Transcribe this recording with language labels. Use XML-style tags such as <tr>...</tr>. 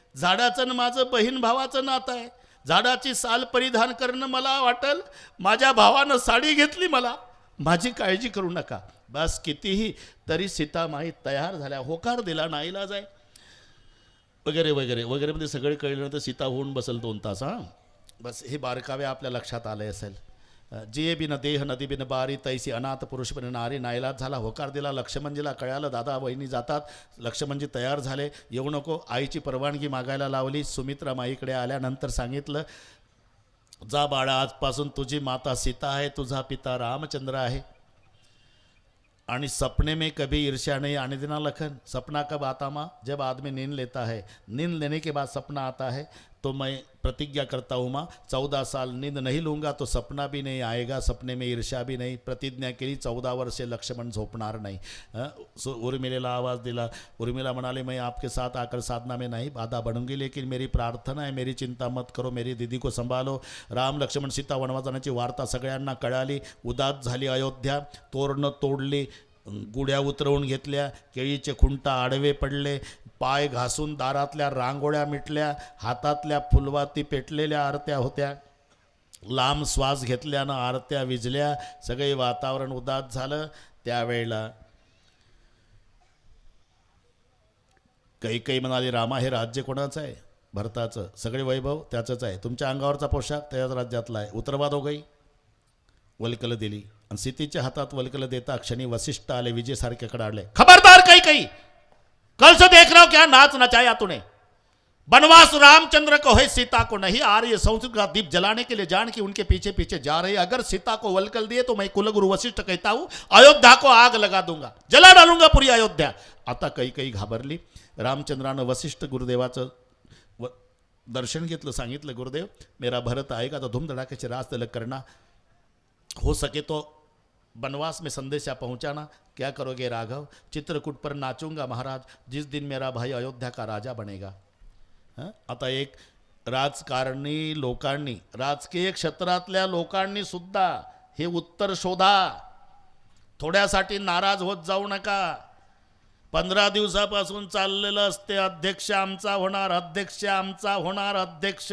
<mr>झाडाचं आणि माझं बहीण भावाचं नातं आहे. झाडाची साल परिधान करणं मला वाटेल माझ्या भावानं साडी घेतली मला, माझी काळजी करू नका. बस कितीही तरी सीतामाई तयार झाल्या. होकार दिला, नाईलाज आहे वगैरे वगैरे वगैरे मध्ये सगळे कळल्यानंतर सीता होऊन बसेल 2 तास. हां, बस हे बारकावे आपल्या लक्षात आले असेल.</mr> <hi>जिये बिन देह नदी बिन बारी तैसी अनाथ पुरुष बिन नारी.</hi> <mr>नाईलाज झाला, होकार दिला. लक्ष्मणजीला कळालं दादा वहिनी जातात. लक्ष्मणजी तयार झाले. येऊ नको. आईची परवानगी मागायला लावली. सुमित्रा माईकडे आल्यानंतर सांगितलं जा बाळा, आजपासून तुझी माता सीता है, तुझा पिता रामचंद्र है. आणि</mr> <hi>सपने में कभी ईर्ष्या नहीं आने देना लखन. सपना कब आता माँ? जब आदमी नींद लेता है. नींद लेने के बाद सपना आता है. तो मैं प्रतिज्ञा करता हूँ माँ, 14 साल नींद नहीं लूँगा तो सपना भी नहीं आएगा, सपने में ईर्ष्या भी नहीं.</hi> <mr>प्रतिज्ञा केली. 14 वर्षे लक्ष्मण झोपणार नाही. उर्मिलेला आवाज दिला. उर्मिला म्हणाले</mr> <hi>मैं आपके साथ आकर साधना में नहीं बाधा बनूंगी, लेकिन मेरी प्रार्थना है, मेरी चिंता मत करो, मेरी दीदी को संभालो.</hi> <mr>राम लक्ष्मण सीता वनवास जाण्याची वार्ता सगळ्यांना कळाली. उदास झाली अयोध्या. तोरणं तोडली, गुड्या उतरवून घेतल्या, केळीचे खुंटा आडवे पडले, पाय घासून दारातल्या रांगोळ्या मिटल्या, हातातल्या फुलवाती पेटलेल्या आरत्या होत्या. लांब श्वास घेतल्यानं आरत्या विजल्या. सगळे वातावरण उदास झालं. त्यावेळेला काही म्हणाले रामा हे राज्य कोणाचं आहे? भरताचं. सगळे वैभव त्याचंच आहे. तुमच्या अंगावरचा पोशाख त्याच राज्यातला आहे. उतरवा दोघंही. वलकल दिली आणि सीतेच्या हातात वलकल देता क्षणी वसिष्ठ आले. विजयसारख्याकडे आले.</mr> <hi>खबरदार काही कल से देख रहा हूं क्या नाच नचाया तूने. बनवास रामचंद्र को है, सीता को नहीं. आर्य संस्कृत का दीप जलाने के लिए जान की उनके पीछे पीछे जा रही. अगर सीता को वलकल दिए तो मैं कुलगुरु वशिष्ठ कहता हूं अयोध्या को आग लगा दूंगा, जला डालूंगा पूरी अयोध्या.</hi> <mr>आता काही घाबरली. रामचंद्रानं वशिष्ठ गुरुदेवाचं दर्शन घेतलं.</mr> <hi>सांगितलं गुरुदेव मेरा भरत आएगा तो धूमधड़ाके से रास तिलक करना, हो सके तो बनवास में संदेशा पहुंचाना. क्या करोगे राघव? चित्रकूट पर नाचूंगा महाराज जिस दिन मेरा भाई अयोध्या का राजा बनेगा.</hi> <mr>आता एक राजकारणी लोकांनी, राजकीय क्षेत्रातल्या लोकांनी सुद्धा हे उत्तर शोधा. थोड्यासाठी नाराज होत जाऊ नका. 15 दिवसापासून चाललेलं असते अध्यक्ष आमचा होणार, अध्यक्ष आमचा होणार, अध्यक्ष.</mr>